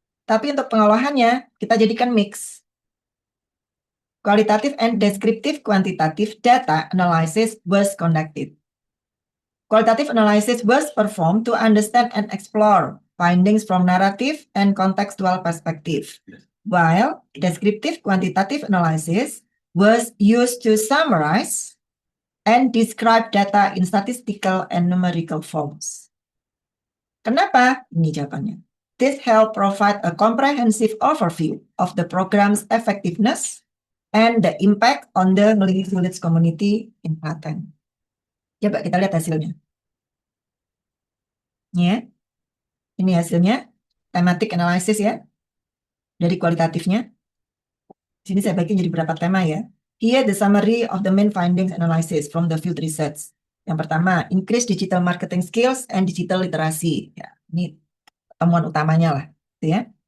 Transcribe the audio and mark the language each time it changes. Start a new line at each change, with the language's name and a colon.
Indonesian: Tapi untuk pengolahannya, kita jadikan mix.
English: Qualitative and descriptive quantitative data analysis was conducted. Qualitative analysis was performed to understand and explore findings from narrative and contextual perspective, while descriptive quantitative analysis was used to summarize and describe data in statistical and numerical forms.
Indonesian: Kenapa? Ini jawabannya.
English: This help provide a comprehensive overview of the program's effectiveness and the impact on the Nglingi Village community in Klaten.
Indonesian: Coba kita lihat hasilnya. Ya, ini hasilnya, thematic analysis ya, dari kualitatifnya. Di sini saya bagi jadi berapa tema ya.
English: Here the summary of the main findings analysis from the field research.
Indonesian: Yang pertama,
English: increase digital marketing skills and digital literacy.
Indonesian: Ya, ini temuan utamanya lah, gitu ya.